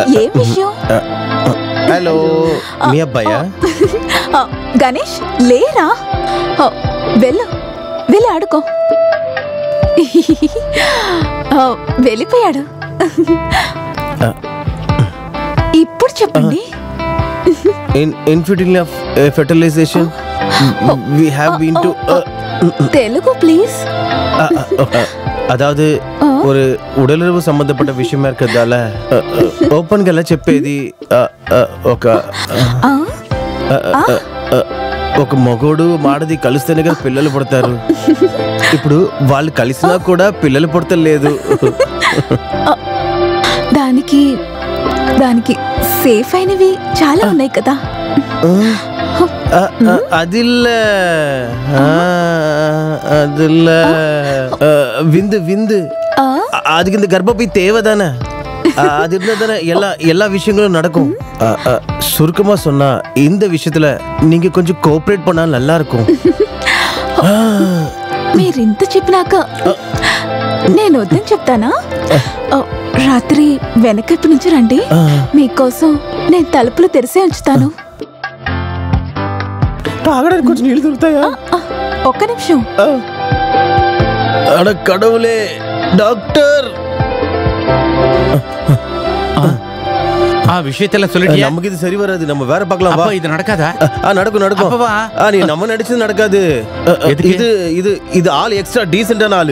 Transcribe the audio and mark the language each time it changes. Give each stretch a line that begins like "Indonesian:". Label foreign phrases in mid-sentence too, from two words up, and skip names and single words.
Telugu: ఏ విషయం? హలో మీ అబ్బాయా? గణేష్ లేరా? వెళ్ళు వెళ్ళి ఆడుకో. వెళ్ళిపోయాడు. ఇప్పుడు చెప్పండి.
English: Infertility of fertilization. We have been to
Telugu: తెలుగు ప్లీజ్.
Tamil: அதாவது ஒரு உடலுறவு சம்பந்தப்பட்ட விஷயமா இருக்கிறதால
Telugu: ஓப்பன்గా ఎలా చెప్పేది ఒక మగోడు మాడది కలిస్తేనే కదా పిల్లలు పుడతారు. ఇప్పుడు వాళ్ళు కలిసినా కూడా పిల్లలు పుడతలేదు. దానికి సేఫ్ అయినవి చాలా ఉన్నాయి కదా.
Tamil: அதில்ல விந்து விந்து அதுக்கு இந்த கர்ப்பப்பை தேவைதானே? அது இருந்தாதானே எல்லா விஷயங்களும் நடக்கும். சுருக்கமா சொன்னா இந்த விஷயத்துல நீங்க கொஞ்சம் கோஆபரேட் பண்ணா நல்லா இருக்கும்.
Telugu: మీరింత చెప్పినాక నేను వద్దని చెప్తానా? రాత్రి వెనకైపు నుంచి రండి, మీకోసం నేను తలుపులు తెరిసే ఉంచుతాను. తాగడానికి కొంచెం నీళ్ళు దొరుకుతాయా? ఒక్క నిమిషం.
Tamil: அட கடவுளே டாக்டர், விஷயத்துல சொல்லிட்டியா? நமக்கு இது சரி வராது, நம்ம வேற பார்க்கலாம். வா. இது நடக்காதா? நடக்கும் நடக்கும். நீ நம்ம நடிச்சது நடக்காது. இது இது இது ஆள் எக்ஸ்ட்ரா டீசென்டான ஆளு.